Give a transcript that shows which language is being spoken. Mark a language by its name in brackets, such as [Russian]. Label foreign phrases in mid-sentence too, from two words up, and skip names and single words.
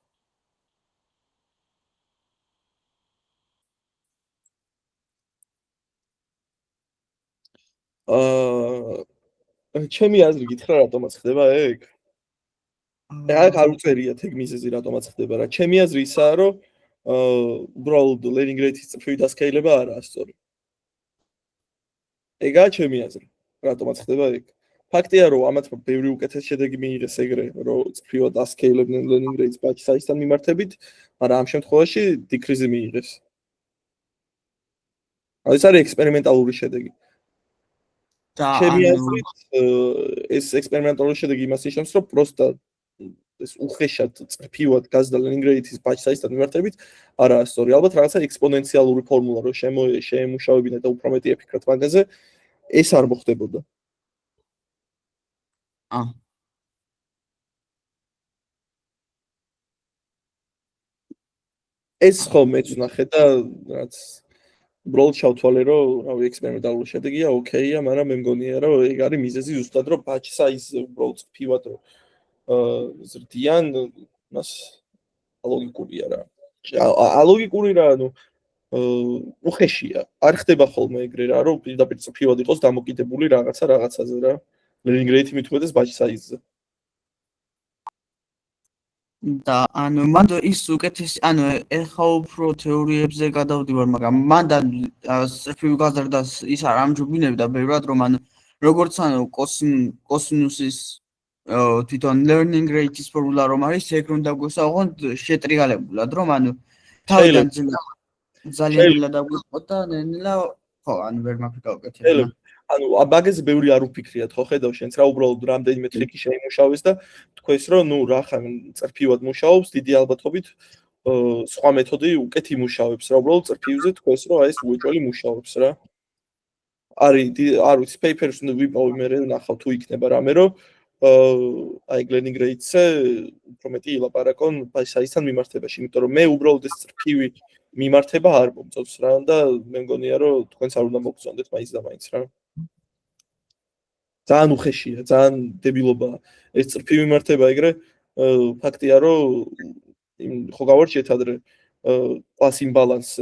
[Georgian] ჩემი აზრი გითხრა რატომაც ხდება ეგ? აქ არ უწერიათ ეგ მიზეზი რატომაც ხდება რა. ჩემი აზრი ისაა რომ უბრალოდ [English] learning rate-ის [Georgian] წრფივი დასკეილება არაა სწორი. ეგაა ჩემი აზრი. რატომაც ხდება ეგ? ფაქტია რომ ამათ ბევრი უკეთეს შედეგი მიიღეს ეგრე, რომ წრფივად დასკეილებდნენ [English] learning rate-ს batch size [Georgian] მიმართებით, მაგრამ ამ შემთხვევაში decrease მიიღეს. ეს არის ექსპერიმენტალური შედეგი. და ჩემი ანუ აზრით ეს ექსპერიმენტალური შედეგი იმას ნიშნავს, რომ პროსტა ეს უხეშად წრფივად გაზდა [English] learning rate-ის batch size [Georgian] მიმართებით არაა სწორი. ალბათ რაღაცა ექსპონენციალური ფორმულა რო შეემუშავებინა და უფრო მეტი ეფიქრათ მაგაზე, ეს არ მოხდებოდა. ეს ხო მეც ვნახე და რაც უბრალოდ ჩავთვალე რომ რავი ექსპერიმენტალური შედეგია, ოკეია, მაგრამ მე მგონია რომ ეგ არის მიზეზი ზუსტად რომ [English] batch size [Georgian] უბრალოდ წრფივად რომ ზრდიან, მას ალოგიკურია რა. ალოგიკური რა, ანუ უხეშია. არ ხდება ხოლმე ეგრე რა, რომ პირდაპირ წრფივად იყოს დამოკიდებული რაღაცაზე რა. [English] learning rate-ი [Georgian] მithumetes [English] batch size. [Georgian] და ანუ მან ის უკეთეს ანუ ეხა უფრო თეორიებზე გადავდივარ, მაგრამ მან და წრფივ გაზრდას ის არ ამჯობინებდა ბევრად რომ ანუ როგორც ანუ კოსინუსის თვითონ [English] learning rate-ის [Georgian] ფორმულა რომ არის, ეგ რომ დაგვესაუბროთ შეტრიალებულად რომ ანუ თავიდან ძალიან ნელა დაგვიყო და ნელა ხო ანუ ვერ მაქვს გავკეთებინა. ანუ მაგაზე ბევრი არ უფიქრიათ ხო ხედავ შენც რა უბრალოდ რამდენიმე ტრიკი შეიმუშავეს და თქვეს რომ ნუ რა ხან წრფივად მუშაობს დიდი ალბათობით სხვა მეთოდი უკეთ იმუშავებს რა უბრალოდ წრფივზე თქვეს რომ აი ეს უეჭველი მუშაობს რა არ ვიცი paper-ს ვიპოვე მე ნახავ თუ იქნება რამე რომ აი [English] learning rate-ზე [Georgian] უფრო მეტი ილაპარაკონ საისთან მიმართებაში იმიტომ რომ მე უბრალოდ ეს წრფივი მიმართება არ მომწონს რა და მე მგონია რომ თქვენც არ უნდა მოგწონდეთ მაინც და მაინც რა ძალიან უხეშია, ძალიან დებილობაა. ეს წრფივი მიმართება ეგრე ფაქტია, რომ ხო გავარჩიეთ ადრე [English] class imbalance.